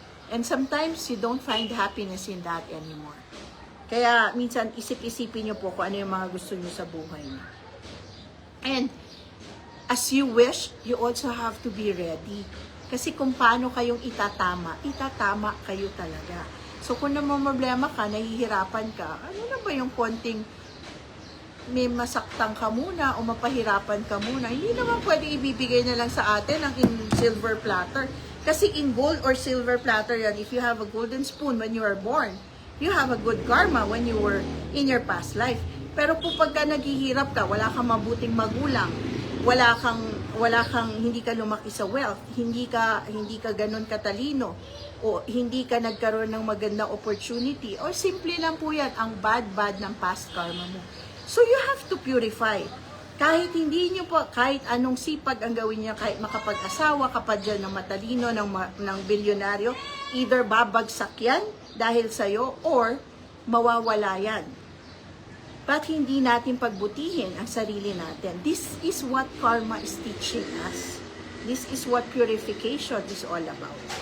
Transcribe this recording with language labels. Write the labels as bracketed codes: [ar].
[en] And sometimes, you don't find happiness in that anymore. [tl] Kaya, minsan, isip-isipin nyo po kung ano yung mga gusto nyo sa buhay nyo. [en] And, as you wish, you also have to be ready. [tl] Kasi kung paano kayong itatama kayo talaga. So, kung namamroblema ka, nahihirapan ka, ano na ba yung konting may masaktan ka muna o mapahirapan ka muna? Hindi naman pwede ibibigay na lang sa atin ang [en] in silver platter. Kasi in gold or silver platter yan, if you have a golden spoon when you are born, you have a good karma when you were in your past life. [tl] Pero kung pagka naghihirap ka, wala kang mabuting magulang, wala kang hindi ka lumaki sa wealth, hindi ka ganun katalino, o hindi ka nagkaroon ng magandang opportunity, o simple lang po yan, ang bad ng past karma mo. [en] So you have to purify. [tl] Kahit hindi nyo po, kahit anong sipag ang gawin niya, kahit makapag-asawa ka pa dyan ng matalino, ng bilyonaryo, either babagsak yan dahil sa'yo, or mawawala yan. But hindi natin pagbutihin ang sarili natin. [en] This is what karma is teaching us. This is what purification is all about.